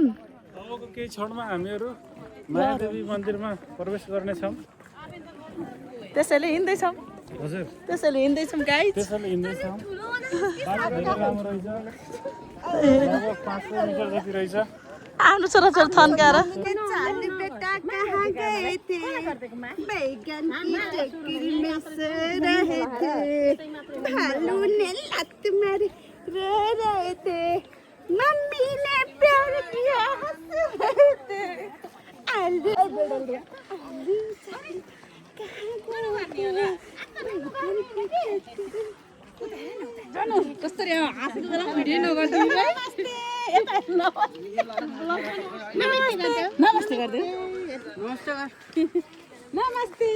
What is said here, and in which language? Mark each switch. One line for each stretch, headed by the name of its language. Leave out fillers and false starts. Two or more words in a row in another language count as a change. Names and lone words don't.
Nepali: अबको केही क्षणमा हामीहरू मायादेवी मन्दिरमा प्रवेश गर्नेछौँ त्यसैले हिँड्दैछौँ हजुर त्यसैले हिँड्दैछौँ गाइस त्यसैले हिँड्दैछौँ बाटो धेरै लामो रहेछ लगभग 500 मिटर जति रहेछ आफ्नो छोराछोरी थन्काएर
Hindi: बेटा कहाँ गए थे बैगन की टोकरी में से रहे थे भालू ने लत मारी रो रहे थे मम्मी ने प्यार किया हंस रहे थे
Nepali: कसरी हाँसेको बेला भिडियो नगर्दिनु नमस्ते गर्दै नमस्ते